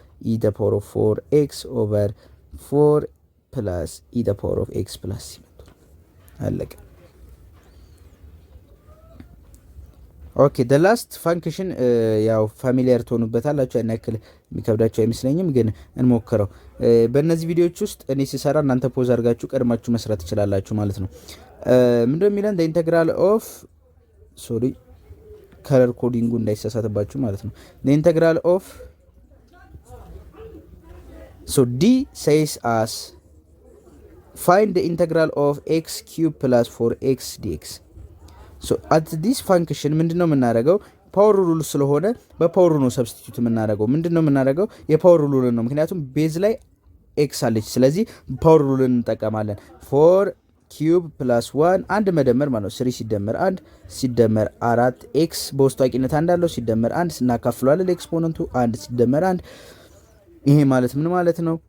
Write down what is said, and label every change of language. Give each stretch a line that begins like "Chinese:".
Amharic: e the power of 4x over 4 plus e the power of x plus c መጥቷል። አለቀ። ኦኬ
English: the last function
Amharic: ያው ፋሚሊያር ትሆኑበታላችሁ። እና ያክል የሚከብዳችሁ አይመስለኝም፣ ግን እንሞክረው። በእነዚህ ቪዲዮዎች ውስጥ እኔ ሲሰራ እናንተ ፖዝ አድርጋችሁ ቀድማችሁ መስራት ትችላላችሁ ማለት ነው። ምንድነው የሚለን?
English: the integral of
Amharic: ሶሪ ከለር ኮዲንጉ እንዳይሳሳትባችሁ ማለት ነው።
English: the integral of so d says us find the integral of x cube plus 4x dx. so at this function
Amharic: ምንድነው የምናደርገው? ፓወር ሩል ስለሆነ በፓወር ነው ሰብስቲቲዩት የምናደርገው። ምንድነው የምናደርገው? የፓወር ሩል ነው። ምክንያቱም ቤዝ ላይ x አለች። ስለዚህ ፓወር ሩል እንጠቀማለን። 4 ኪዩብ ፕላስ 1 አንድ መደመር ማለት ነው 3 ሲደመር 1 ሲደመር 4 x በውስጡ አቂነት እንዳለው ሲደመር 1 ስናካፍለዋለን ለኤክስፖነንቱ 1 ሲደመር 1 ይሄ ማለት ምን ማለት ነው?